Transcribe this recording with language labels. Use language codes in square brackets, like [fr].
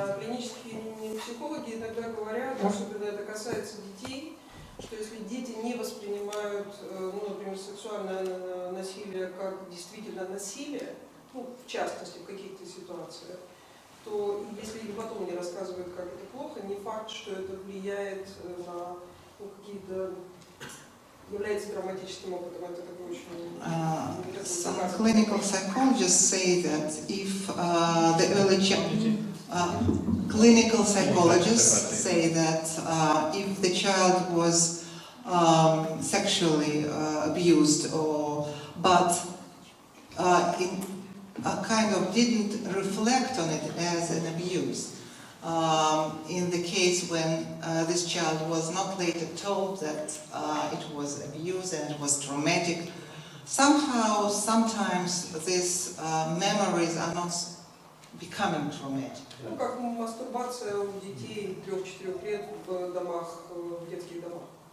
[ru] Клинические психологи иногда говорят, особенно это касается детей, что если дети не воспринимают, например, сексуальное насилие как действительно насилие, в частности, в каких-то ситуациях, то если им потом не рассказывают, как это плохо, не факт, что это влияет на какие-то, является травматическим опытом. Это такой очень... [en] Some clinical psychologists say that if the early clinical psychologists say that if the child was sexually abused but kind of didn't reflect on it as an abuse. In the case when this child was not later told that it was abuse and it was traumatic, somehow, sometimes these memories are not becoming traumatic. [ru] Как мастурбация у детей 3-4 лет в домах, в детских домах.